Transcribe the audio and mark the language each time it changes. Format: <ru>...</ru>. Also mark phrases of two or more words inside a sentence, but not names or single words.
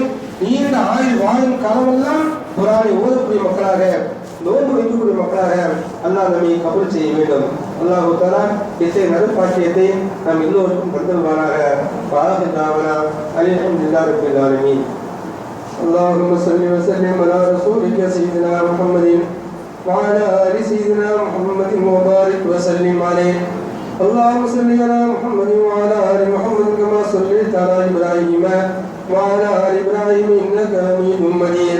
<ta>நீண்ட ஆயுள் வாழும் காலமெல்லாம் குர்ஆனை ஓதக்கூடிய மக்களாக, நோன்பு வைக்கக்கூடிய மக்களாக அல்லாஹ் நம்மை கபூல் செய்ய வேண்டும்.</ta> <ar>الله تعالى</ar> <ta>இத்தகைய நற்பாக்கியத்தை நாம் எல்லோருக்கும் தந்தல்வானாக.</ta> <ar>وآخر دعوانا الحمد لله رب العالمين. اللهم صل وسلم على رسولك سيدنا محمد وعلى آل سيدنا محمد وبارك وسلم عليه. اللهم صل على محمد وعلى آل محمد كما صليت على إبراهيم وعلى آل إبراهيم إنك حميد مجيد.</ar>